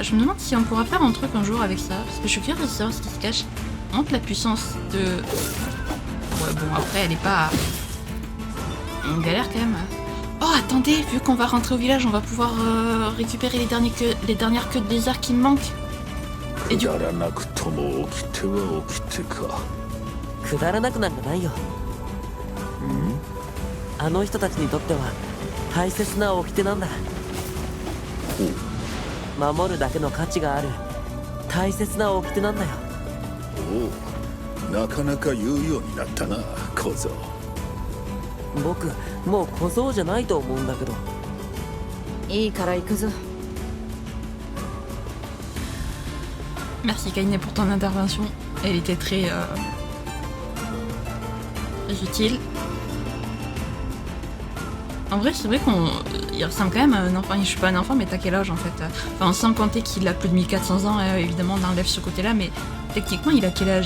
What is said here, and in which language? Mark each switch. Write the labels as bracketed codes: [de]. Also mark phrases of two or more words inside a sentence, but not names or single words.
[fr] Je me demande si on pourra faire un truc un jour avec ça. Parce que je suis curieuse de savoir ce qui se cache. Montre la puissance de... Ouais bon après elle est pas... On galère quand même. Oh attendez, vu qu'on va rentrer au village, on va pouvoir récupérer les dernières queues de lézard qui me manquent. Et du coup... [ja] くだらなくなんかないよ。あの人たちにとっては大切な掟なんだ。守るだけの価値がある大切な掟なんだよ。おう、なかなか言うようになったな、小僧。僕もう小僧じゃないと思うんだけど。いいから行くぞ。 [fr] Merci Kainé pour ton intervention. Elle était très utile. En vrai, c'est vrai qu'il ressemble quand même à un enfant. Je suis pas un enfant, mais t'as quel âge en fait? Enfin, sans compter qu'il a plus de 1400 ans, évidemment, on enlève ce côté-là, mais techniquement, il a quel âge?